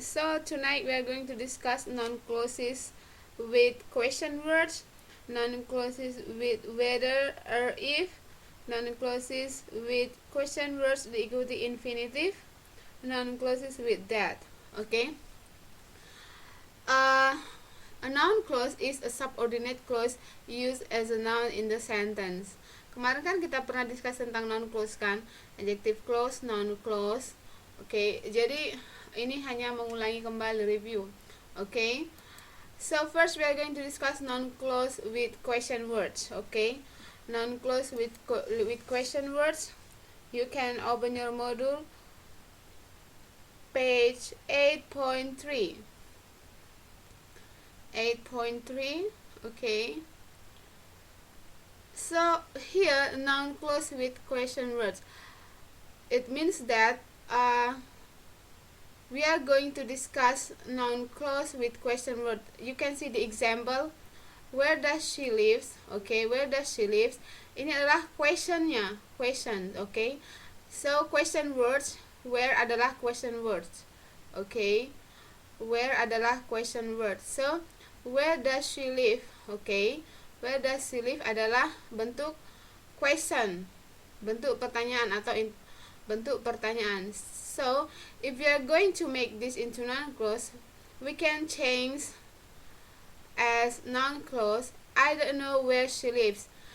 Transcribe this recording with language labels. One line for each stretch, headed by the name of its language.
English: So, tonight we are going to discuss noun clauses with question words, noun clauses with whether or if, noun clauses with question words diikuti infinitive, noun clauses with that. Okay? A noun clause is a subordinate clause used as a noun in the sentence.
Indonesian: Kemarin kan kita pernah discuss tentang noun clause kan, adjective clause, noun clause. Oke, jadi ini hanya mengulangi kembali review. Oke.
English: So first we are going to discuss noun clause with question words. Okay, noun clause with question words. You can open your module page 8.3. 8.3. Okay, so here noun clause with question words, it means that we are going to discuss noun clause with question word. You can see the example, where does she lives. Okay, where does she lives,
Indonesian: ini adalah questionnya,
English: question. Okay, so question words, where adalah question words. Okay, where adalah question word. So where does she live?
Indonesian: Okay,
English: where does she live
Indonesian: adalah bentuk question, bentuk pertanyaan atau bentuk pertanyaan.
English: So if we are going to make this into noun clause, we can change as noun clause, I don't know where she lives.